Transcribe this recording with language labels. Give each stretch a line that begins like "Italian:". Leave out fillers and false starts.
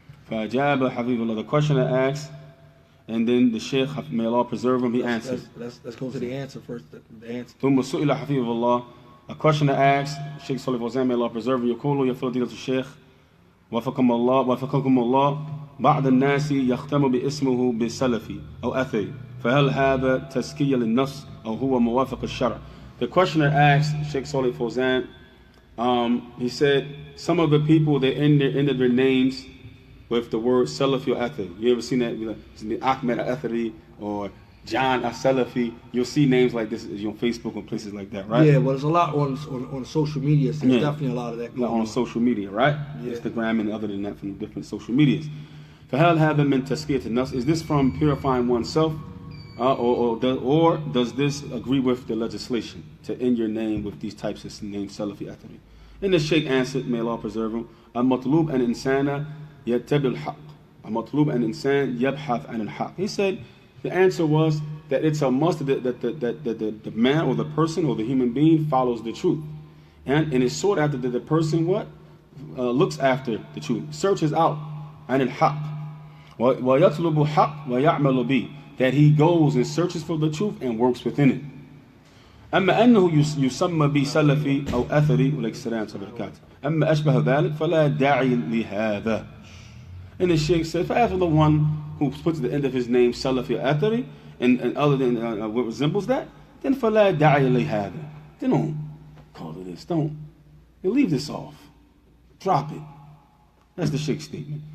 Arabic: فأجاب حبيب الله.
English: The questioner asks, and then the Sheikh, may Allah preserve him, he answers. Let's go to the answer first. The answer.
Arabic: ثم سئل حبيب الله.
English: A questioner asks, Sheikh Salih Fawzan, may Allah preserve him,
Arabic: يقول يا فضيلة الشيخ وفقكم الله بعض الناس يختم باسمه بالسلفي أو أثري فهل هذا تزكية للنفس أو هو موافق الشرع?
English: The questioner asked Sheikh Salih Fawzan, he said, some of the people, they ended their names with the word Salafi or Athari. You ever seen that? Ahmed Athari or John As-Salafi. You'll see names like this on Facebook and places like that, right? Yeah, well, there's a lot on social media. So there's definitely a lot of that going on social media, right? Yeah. Instagram and other than that from different social medias.
Arabic: فهل هذا من تزكية النفس?
English: Is this from purifying oneself, or does this agree with the legislation to end your name with these types of names, Salafi Athari? And the Sheikh answered, may Allah preserve him,
Arabic: المطلوب أن إنسان يتبع الحق. المطلوب أن إنسان يبحث عن الحق.
English: He said the answer was that it's a must that the man or the person or the human being follows the truth, and it's sought after that the person looks after the truth, searches out
Arabic: عن الحق. ويطلب حق ويعمل به,
English: that he goes and searches for the truth and works within it.
Arabic: أما أنه يسمى بسلفي أو أثري ولك السلام وبركاته أما أشبه ذلك فلا داعي لهذا.
English: And the Sheikh said, for as for the one who puts at the end of his name Salafi or Athari and other than what resembles that, then
Arabic: فلا داعي لهذا.
English: Then don't call it this. Don't. You leave this off. Drop it. That's the Sheikh's statement.